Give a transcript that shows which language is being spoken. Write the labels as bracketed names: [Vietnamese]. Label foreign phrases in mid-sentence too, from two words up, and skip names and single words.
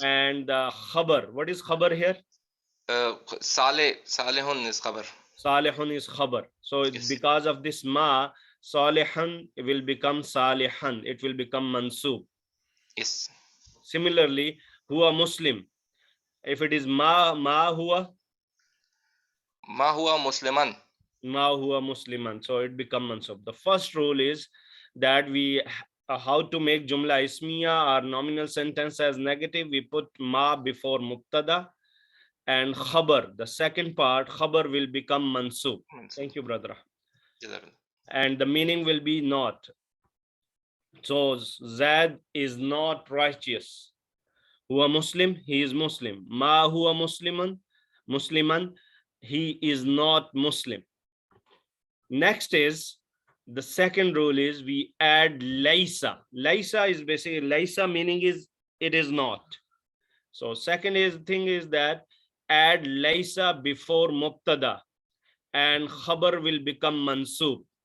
[English] and khabar. What is khabar here? Salihun is khabar. Salihun is khabar. So Yes. because of this ma, Salihan will become Salihan. It will become mansub. Yes. Similarly, [Arabic] هو مسلم. [English] If it is [Arabic] ما هو, ما هو مسلماً. ما هو مسلماً. [English] So it become mansub. The first rule is that we how to make [Arabic] جملة اسمية [English] or nominal sentence as negative. We put ma before mubtada and khabar. The second part, khabar will become mansub. Thank you, brother. And the meaning will be not. So Zaid is not righteous. [Arabic] هو مسلم, [English] he is Muslim. [Arabic] ما هو مسلماً, [English] he is not Muslim. Next is, the second rule is we add laysa. Laysa is basically, laysa meaning is it is not. So second thing is that add laysa before mubtada and khabar will become mansub.